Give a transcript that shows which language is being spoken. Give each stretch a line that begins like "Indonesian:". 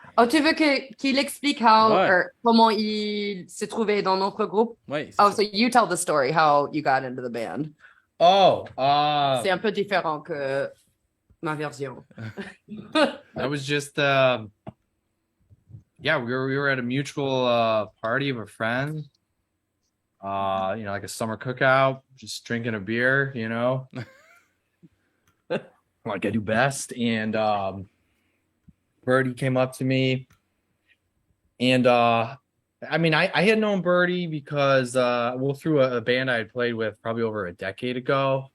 French: Tu veux qu'il explique comment il s'est trouvé dans notre groupe? Ouais.
English: So you tell the story how you got into the band.
French: C'est un peu différent que ma version.
English: That was just we were at a mutual party of a friend. Like a summer cookout, just drinking a beer, like I do best. And Birdie came up to me, and I had known Birdie because through a band I had played with probably over a decade ago.